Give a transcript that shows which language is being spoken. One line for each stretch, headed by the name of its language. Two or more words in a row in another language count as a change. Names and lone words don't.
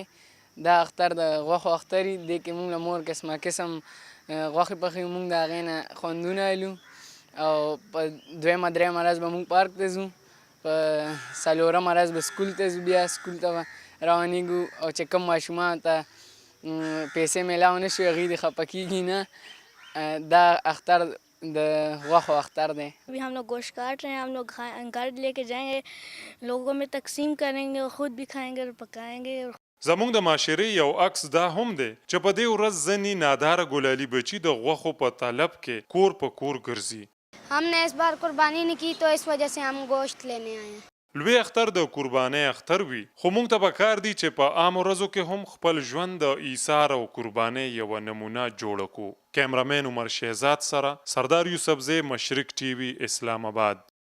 Pashto: دا اختر د غوښو اختر وي، دې کې مونږ له مور قسمه قسم غوښې پخوي، مونږ د هغې نه خوندونه الو او په دویمه درېیمه ورځ به مونږ پارک ته ځو، په څلورمه ورځ به سکول ته ځو، بیا سکول ته به روانېږو او چې کوم ماشومانو ته پیسې میلاو نه شي هغوی دې خفه کېږي نه. دا اختر د غوښو اختر دی.
Urdu: ابھی ہم لوگ گوشت کاٹ رہے ہیں، ہم لوگ گھر لے کے جائیں گے، لوگوں میں تقسیم کریں گے اور خود بھی کھائیں گے اور پکائیں گے.
Pashto: زموږ د معاشرې یو عکس دا هم دی چې په دې ورځ ځینې ناداره ګلالي بچي د غوښو په طلب کې کور په کور ګرځي.
Urdu: ہم نے اس بار قربانی نہیں کی تو اس وجہ سے ہم گوشت لینے آئے ہیں.
Pashto: لوی اختر د قربانۍ اختر وي، خو موږ ته پکار دي چې په عام ورځو کې هم خپل ژوند د ایثار او قربانۍ یوه نمونه جوړه کړو. کیمرامین عمر شهزاد سره سردار یوسفزی، مشرق ټي وي، اسلام آباد.